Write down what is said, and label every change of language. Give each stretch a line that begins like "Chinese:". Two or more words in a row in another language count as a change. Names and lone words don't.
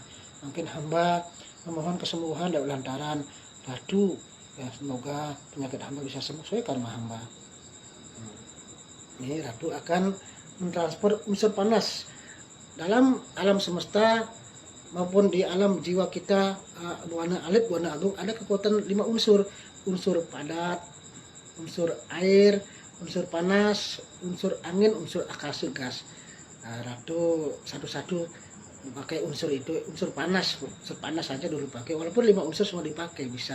Indonesian: Mungkin hamba memohon kesembuhan dari lantaran Ratu, ya, semoga penyakit hamba bisa sembuh sesuai karma hamba. Ini Ratu akan mentransfer unsur panas dalam alam semesta maupun di alam jiwa kita, buana alit, buana agung, ada kekuatan 5 unsur. Unsur padat, unsur air, unsur panas, unsur angin, unsur akase gas. Ratu satu-satu pakai unsur itu. Unsur panas saja dulu pakai, walaupun 5 unsur semua dipakai bisa.